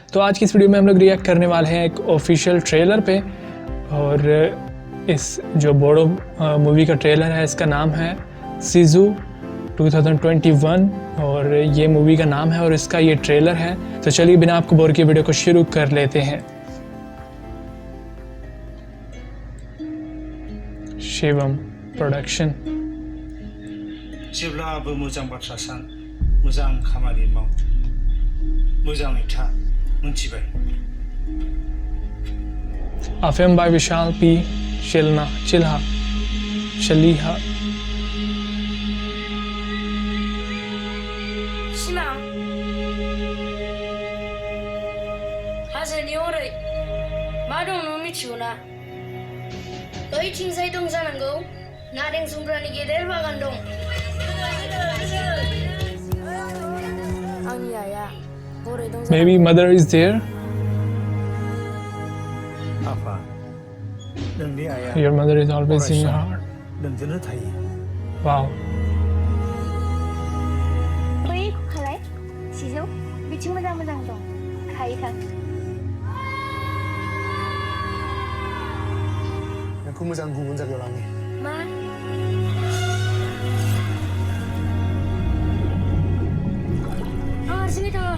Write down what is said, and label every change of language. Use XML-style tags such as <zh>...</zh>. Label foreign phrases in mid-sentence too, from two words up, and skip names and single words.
<hi>तो आज की इस वीडियो में हम लोग रिएक्ट करने वाले हैं एक</hi> <en>official trailer</en> <hi>पे, और इस जो बोडो मूवी का ट्रेलर है इसका नाम है सीजू 2021 और ये मूवी का नाम है और इसका ये ट्रेलर है। तो चलिए बिना आपको बोर किए वीडियो को शुरू कर लेते हैं। शिवम प्रोडक्शन।</hi> <brx>जेब्लाबो मोजां बाथ्रा सान, मोजां खामानि माव, मोजाङै था, मोनथिबाय?</brx> <en>A film by Vishal P.</en> <brx>Chilha. सिमां हाजोनि हरै मा दं नों मिथिगौ ना? ओइथिंजाय दं जानांगौ नारें जुमब्रानि गेदेर बागान दं। आंनि आइया हरै दं।</brx> <en>Maybe mother is there.</en> <brx>आफा, नोंनि आइया</brx> <en>Your mother is always in your heart.</en> <brx>नोंजोंनो थायो। Wow. बै खालाय सिजौ बिथिं मोजां मोजां दं खायै थां। नोंखौ मोजां गुबुन जायगायाव लांनि। मा? आं हारसिङै थाङा।</brx>